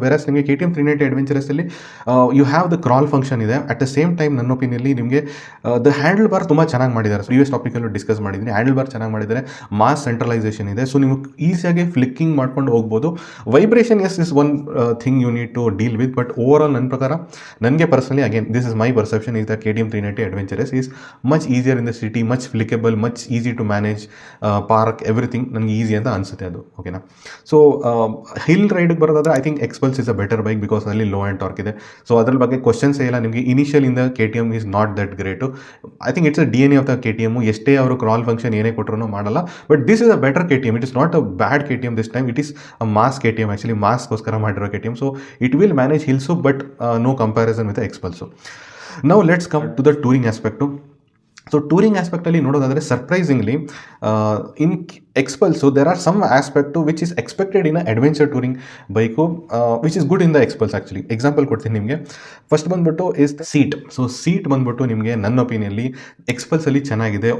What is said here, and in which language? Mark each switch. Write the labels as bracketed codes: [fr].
[en] Versus ನಿಮಗೆ KTM 390 ಅಡ್ವೆಂಚರಸ್ಸಲ್ಲಿ you have the crawl function ಇದೆ. At the same time [kn] ನನ್ನ ಒಪಿನಿಯಲ್ಲಿ ನಿಮಗೆ [en] the handlebar [kn] ತುಂಬ ಚೆನ್ನಾಗಿ ಮಾಡಿದ್ದಾರೆ. ಪ್ರೀವಿಯಸ್ ಟಾಪಿಕಲ್ಲೂ ಡಿಸ್ಕಸ್ ಮಾಡಿದ್ದೀನಿ, ಹ್ಯಾಂಡಲ್ ಬಾರ್ ಚೆನ್ನಾಗಿ ಮಾಡಿದ್ದಾರೆ, ಮಾಸ್ ಸೆಂಟ್ರಲೈಸೇಷನ್ ಇದೆ. [en] so [kn] ನೀವು ಈಸಿಯಾಗಿ ಫ್ಲಿಕ್ಕಿಂಗ್ ಮಾಡ್ಕೊಂಡು ಹೋಗ್ಬೋದು. [en] Vibration is is one thing you need to deal with. But over [kn] ನನ್ನ ಪ್ರಕಾರ ನನಗೆ [en] personally again this is my perception is that KTM 390 Adventurous is much easier in the city, much flickable, much easy to manage, park, everything [kn] ನನಗೆ easy ಅಂತ ಅನಿಸುತ್ತೆ ಅದು. ಓಕೆನಾ? [en] So hill ರೈಡ್ಗೆ ಬರೋದಾದ್ರೆ I think Xpulse is a better bike because ಅಲ್ಲಿ low and torque ಇದೆ. [kn] So ಅದ್ರ ಬಗ್ಗೆ ಕ್ವಶನ್ಸೇ ಇಲ್ಲ ನಿಮಗೆ. ಇನಿಷಿಯಲ್ ಇಂದ KTM [en] Is not that great. I think it's a DNA of the KTM. [kn] ಎಷ್ಟೇ ಅವರು ಕ್ರಾಲ್ ಫಂಕ್ಷನ್ ಏನೇ ಕೊಟ್ಟರು ಮಾಡಲ್ಲ. [en] But this is a better KTM. It is not a bad KTM this time. It is a mass KTM, actually [kn] ಮಾಸ್ಗೋಸ್ಕರ ಮಾಡಿರೋ [en] KTM. So it will manage hills, but no comparison with Xpulse. Now let's come to the touring aspect. So [kn] touring ಆಸ್ಪೆಕ್ಟಲ್ಲಿ ನೋಡೋದಾದರೆ [en] Surprisingly in Xpulse there are some aspect which is expected in adventure touring bike which is good in the Xpulse. [kn] Actually example ಕೊಡ್ತೀನಿ ನಿಮಗೆ. First ಬಂದ್ಬಿಟ್ಟು [en] Is the seat. [kn] So seat ಬಂದ್ಬಿಟ್ಟು ನಿಮಗೆ ನನ್ನ ಒಪಿನಿಯಲ್ಲಿ ಎಕ್ಸ್ಪಲ್ಸಲ್ಲಿ ಚೆನ್ನಾಗಿದೆ.